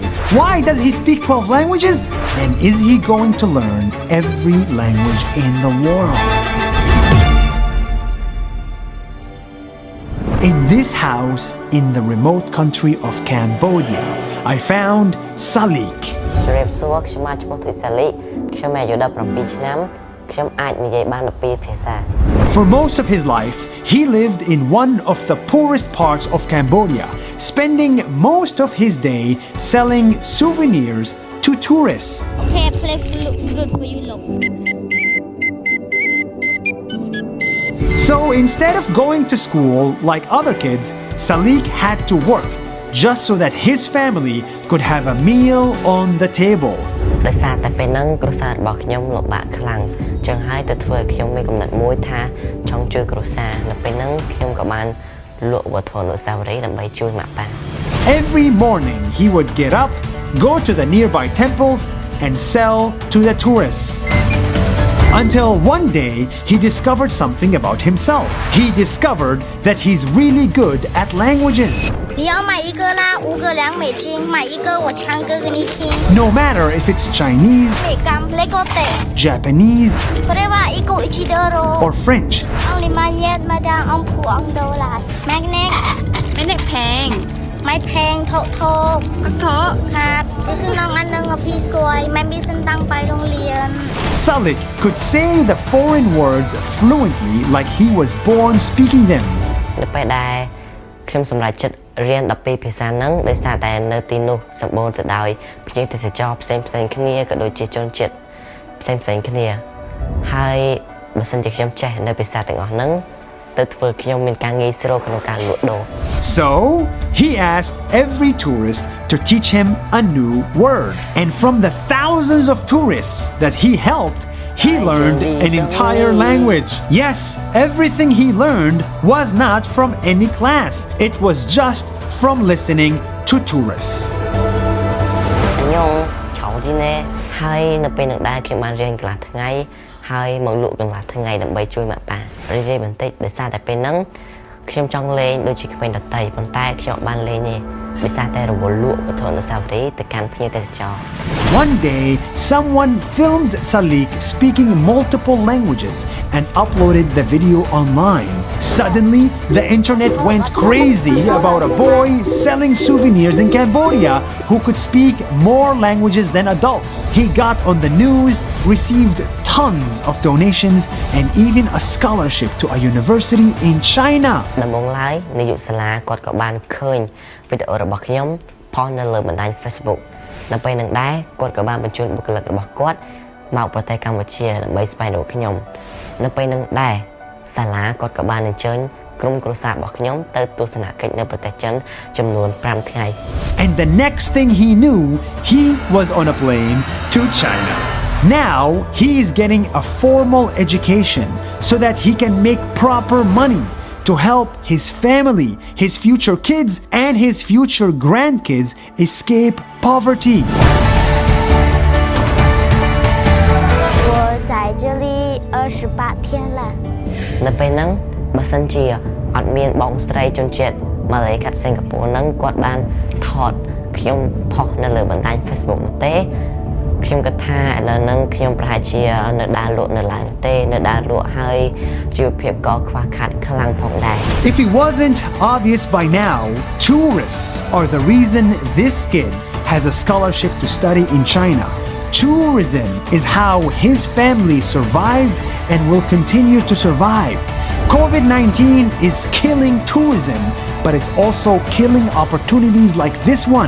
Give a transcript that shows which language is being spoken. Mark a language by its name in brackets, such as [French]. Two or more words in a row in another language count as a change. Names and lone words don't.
[English] Why does he speak 12 languages? And is he going to learn every language in the world? In this house in the remote country of Cambodia, I found Salik. [Khmer] ជំរាបសួរខ្ញុំមកឈ្មោះទុយសាលីខ្ញុំអាយុ17ឆ្នាំខ្ញុំអាចនិយាយបាន12ភាសា [English] For most of his life, he lived in one of the poorest parts of Cambodia, spending most of his day selling souvenirs to tourists. Okay, I play flute for you, look. So instead of going to school like other kids, Salik had to work just so that his family could have a meal on the table. [Khmer] ដោយសារតែពេលហ្នឹងគ្រួសាររបស់ខ្ញុំលំបាកខ្លាំងចឹងហើយទៅធ្វើខ្ញុំមានកំណត់មួយថាចង់ជួយគ្រួសារនៅពេលហ្នឹងខ្ញុំក៏បានលក់វត្ថុអនុស្សាវរីយ៍ដើម្បីជួយម៉ាក់ប៉ា [English] Every morning he would get up, go to the nearby temples, and sell to the tourists. Until one day, he discovered something about himself. He discovered that he's really good at languages. [Chinese] 你要买一个啦，5个2美金，买一个我唱歌给你听。 [English] No matter if it's Chinese, 美感Lego Japanese, [Japanese] これは1 個$1 [English] or French. Only my yet madam on $2 Magnet [Thai] แพง ไม่แพงโถครับไปซื้อน้องอันนึงอะพี่สวยไม่มีสตังค์ไปโรงเรียน [English] Salik could say the foreign words fluently like he was born speaking them. [Khmer] នៅពេលដែលខ្ញុំសម្រេចចិត្តរៀន12ភាសាហ្នឹងដោយសារតែនៅទីនោះសម្បូរទៅដោយភ្ញៀវទេសចរផ្សេងៗគ្នាក៏ដូចជាជនជាតិផ្សេងៗគ្នាហើយបើសិនជាខ្ញុំចេះនៅភាសាទាំងអស់ហ្នឹងទៅធ្វើខ្ញុំមានការងាយស្រួលក្នុងការលក់ដូរ [English] So, he asked every tourist to teach him a new word. And from the thousands of tourists that he helped, he learned an entire language. Yes, everything he learned was not from any class. It was just from listening to tourists. [Khmer] ខ្ញុំឆោជីណែហើយនៅពេលនឹងដែរខ្ញុំបានរៀនកន្លះថ្ងៃហើយមកលក់កន្លះថ្ងៃដើម្បីជួយម៉ាក់ប៉ារីបន្តិចដោយសារតែពេលហ្នឹងខ្ញុំចង់លេងដូចជាក្មេងដទៃប៉ុន្តែខ្ញុំអត់បានលេងទេដោយសារតែរវល់លក់វត្ថុអនុស្សាវរីយ៍ទៅកាន់ភ្ញៀវទេសចរ [English] One day, someone filmed Salik speaking multiple languages and uploaded the video online. Suddenly, the internet went crazy about a boy selling souvenirs in Cambodia who could speak more languages than adults. He got on the news, received tons of donations and even a scholarship to a university in China. [Khmer] ដំបូងឡើយនាយកសាលាគាត់ក៏បានឃើញវីដេអូរបស់ខ្ញុំផុសនៅលើបណ្ដាញ Facebook នៅពេលនឹងដែរគាត់ក៏បានបញ្ជូនបុគ្គលិករបស់គាត់មកប្រទេសកម្ពុជាដើម្បីស្វែងរកខ្ញុំនៅពេលនឹងដែរសាលាគាត់ក៏បានអញ្ជើញក្រុមគ្រួសាររបស់ខ្ញុំទៅទស្សនកិច្ចនៅប្រទេសចិនចំនួន5ថ្ងៃ [English] And the next thing he knew, he was on a plane to China. Now he is getting a formal education so that he can make proper money to help his family, his future kids, and his future grandkids escape poverty. [Chinese] 我在这里28天了。 [Khmer] នៅពេលហ្នឹងបើសិនជាអត់មានបងស្រីជនជាតិម៉ាឡេកាត់សិង្ហបុរីហ្នឹងគាត់បានថតខ្ញុំផុសនៅលើបណ្ដាញ Facebook នោះទេខ្ញុំគិតថាឥឡូវហ្នឹងខ្ញុំប្រហែលជានៅដើរលក់នៅឡើយនោះទេនៅដើរលក់ហើយជីវភាពក៏ខ្វះខាតខ្លាំងផងដែរ [English] If it wasn't obvious by now, tourists are the reason this kid has a scholarship to study in China. Tourism is how his family survived and will continue to survive. COVID-19 is killing tourism, but it's also killing opportunities like this one.